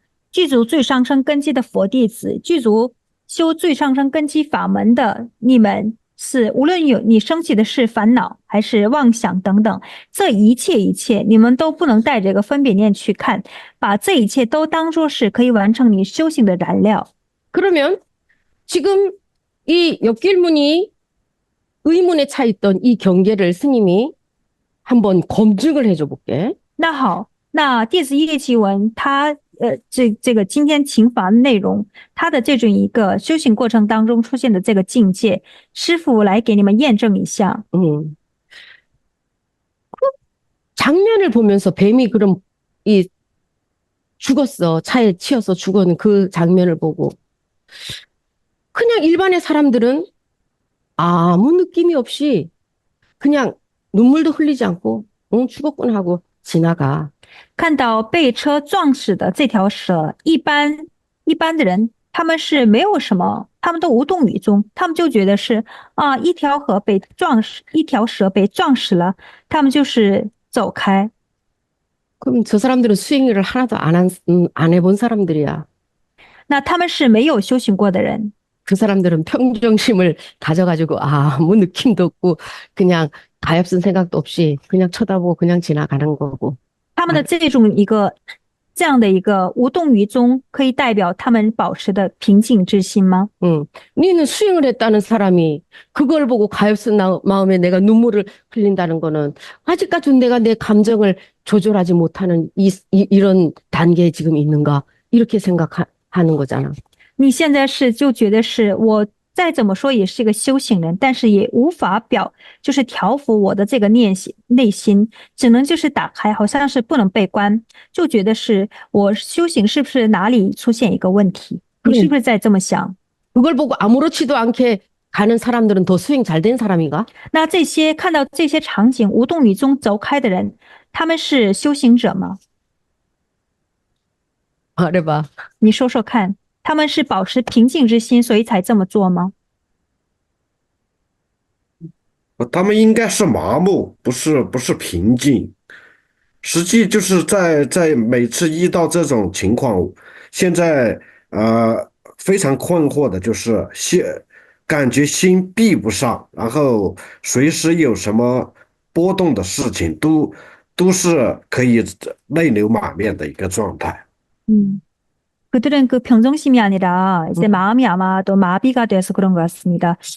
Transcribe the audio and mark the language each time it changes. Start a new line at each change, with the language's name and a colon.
Chinese: 具足最上升根基的佛弟子，具足修最上升根基法门的你们是，无论有你升起的是烦恼还是妄想等等，这一切一切，你们都不能带着个分别念去看，把这一切都当作是可以完成你修行的燃料。
Korean: 그러면 지금 이 역길문이 의문에 차 있던 이 경계를 스님이 한번 검증을 해줘 볼게.
Chinese: 那好，那弟子叶奇文他这个今天请法的内容，他的这种一个修行过程当中出现的这个境界，师父来给你们验证一下。
Korean: 장면을 보면서 뱀이 그럼 이 죽었어. 차에 치여서 죽은 그 장면을 보고 그냥 일반의 사람들은 아무 느낌이 없이 그냥 눈물도 흘리지 않고 응, 죽었구나 하고 지나가.
Chinese: 看到被车撞死的这条蛇，一般的人他们是没有什么，他们都无动于衷，他们就觉得是啊，一条河被撞死，一条蛇被撞死了，他们就是走开。
Korean: 그럼 저 사람들은 수행을 하나도 안 해본 사람들이야.
Chinese: 那他们是没有修行过的人，
Korean: 그 사람들은 평정심을 가져가지고 아무 느낌도 없고 그냥 가엾은 생각도 없이 그냥 쳐다보고 그냥 지나가는 거고.
Chinese: 他们的这种一个这样的一个无动于衷，可以代表他们保持的平静之心吗？
Korean: 니는 수행을 했다는 사람이 그걸 보고 가엾은 마음에 내가 눈물을 흘린다는 거는 아직까지 내가 내 감정을 조절하지 못하는 이런 단계에 지금 있는가 이렇게 생각하는 거잖아.
Chinese: 你现在是就觉得是我再怎么说也是一个修行人，但是也无法就是调伏我的这个内心，只能就是打开，好像是不能被关，就觉得是我修行是不是哪里出现一个问题？你是不是在这么想？
Korean: 그걸 보고 아무렇지도 않게 가는 사람들은 더 수행 잘 된 사람인가?
Chinese: 那这些看到这些场景无动于衷走开的人，他们是修行者吗？
Korean: 말해봐.
Chinese: 你说说看，他们是保持平静之心，所以才这么做吗？他们应该是麻木，不是平静。实际就是在每次遇到这种情况，现在非常困惑的就是感觉心闭不上，然后随时有什么波动的事情都是可以泪流满面的一个状态。
Korean: 그들은 그 평정심이 아니라 이제 마음이 아마도 마비가 돼서 그런 것 같습니다.